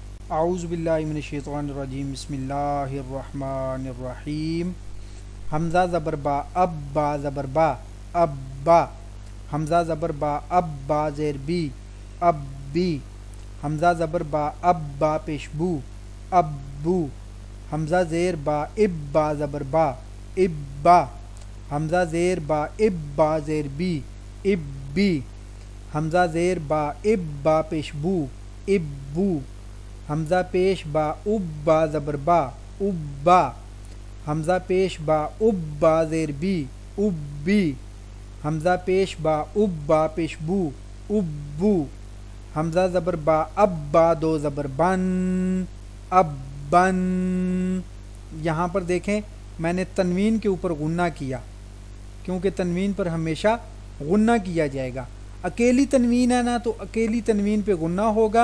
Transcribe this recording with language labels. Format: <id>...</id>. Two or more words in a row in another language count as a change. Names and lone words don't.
<ar>اعوذ باللہ من الشیطان الرجیم بسم اللہ الرحمن الرحیم</ar> <ur>حمزہ زبر با اب با زبر با اب با حمزہ زبر با اب با زیر بی اب بی حمزہ زبر با اب با پیش بو اب بو حمزہ زیر با اب با زبر با اب با حمزہ زیر با اب با زیر بی اب بی حمزہ زیر با اب با پیش بو اب بو حمزہ پیش با اب با زبر با اب با حمزہ پیش با اب با زیر بی اب بی حمزہ پیش با اب با پیش بو اب بو حمزہ زبر با اب با دو زبر بن اب بن. یہاں پر دیکھیں میں نے تنوین کے اوپر غنہ کیا کیونکہ تنوین پر ہمیشہ غنہ کیا جائے گا. اکیلی تنوین ہے نا تو اکیلی تنوین پہ غنہ ہوگا.</ur>